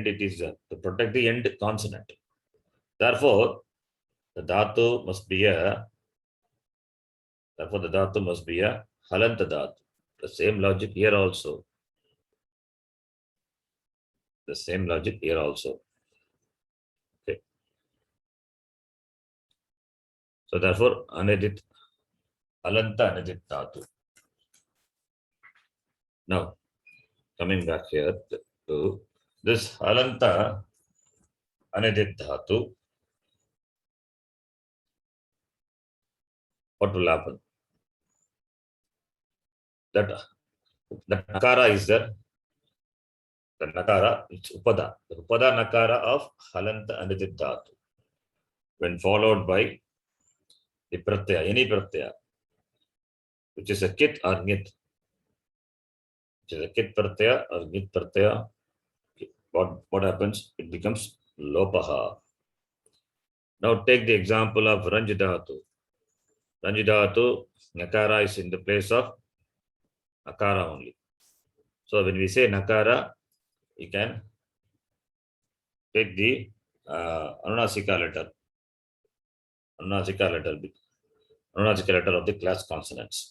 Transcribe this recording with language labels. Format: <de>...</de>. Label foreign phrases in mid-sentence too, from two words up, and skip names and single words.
<en>It is to protect the end consonant. Therefore, the dhatu must be a</en> <sa>halanta dhatu.</sa> <en>The same logic here also. Okay. So therefore,</en> <sa>halanta anedit dhatu.</sa> <en>Now, coming back here to this</en> <sa>halanta anedit dhatu,</sa> <en>what will happen? That nakara is there. The nakara, it's upada. The</en> <sa>upada nakara</sa> <en>of</en> <sa>halanta anedit dhatu.</sa> <en>When followed by the pratyaya, any pratyaya, which is a kit or nit, which is a</en> <sa>kit pratyaya</sa> <en>or</en> <sa>nit pratyaya,</sa> <en>what happens? It becomes lopaha. Now take the example of</en> <sa>ranj dhatu. Ranj dhatu,</sa> <en>nakara is in the place of nakara only. So when we say nakara, you can take the anunasika letter of the class consonants.</en>